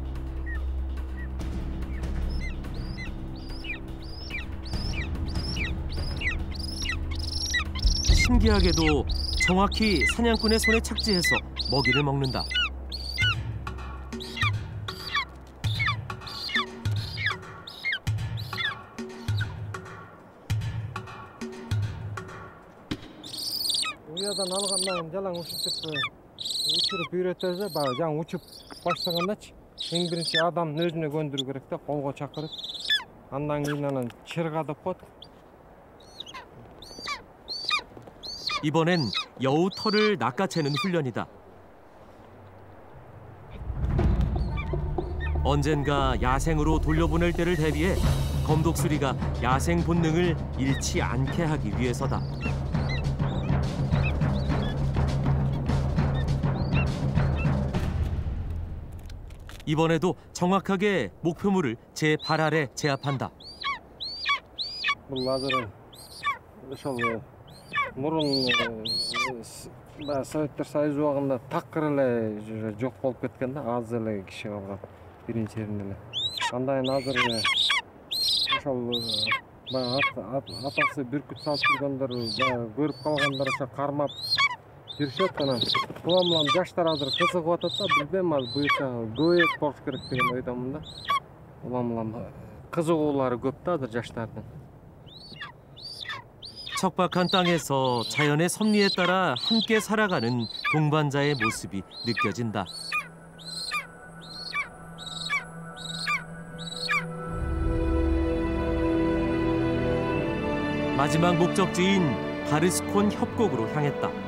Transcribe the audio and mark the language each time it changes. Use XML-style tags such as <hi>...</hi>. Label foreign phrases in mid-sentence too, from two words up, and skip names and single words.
<ko>신기하게도 정확히 사냥꾼의 손에 착지해서 먹이를 먹는다.</ko> <ky>Уядан алгандан жалаң ушинтип учуруп үйрөтөбүз, баягы жаңы учуп баштагандачы. Эң биринчи адамдын өзүнө көндүрүү керек да, колго чакырып. Андан кийин анан чырга деп коет.</ky> <ko>이번엔 여우 털을 낚아채는 훈련이다. 언젠가 야생으로 돌려보낼 때를 대비해 검독수리가 야생 본능을 잃지 않게 하기 위해서다. 이번에도 정확하게 목표물을 제 발 아래 제압한다.</ko> <ky>Бул азыр ошол мурун Советтер Союзу убагында такыр эле жок болуп кеткен да, аз эле киши калган биринчи жеринде эле. Андан азыр ошол баягы атасы бүркүт салып жүргөндөр, көрүп калгандар ошо кармап жүрүшөт. Анан улам жаштар азыр кызыгып атат да, билбейм, азыр буюрса көбөйөт болуш керек деген ойдомун да. Улам кызыгуулары көп да азыр жаштардын.</ky> <ko>척박한 땅에서 자연의 섭리에 따라 함께 살아가는 동반자의 모습이 느껴진다. 마지막 목적지인 바르스콘 협곡으로 향했다.</ko>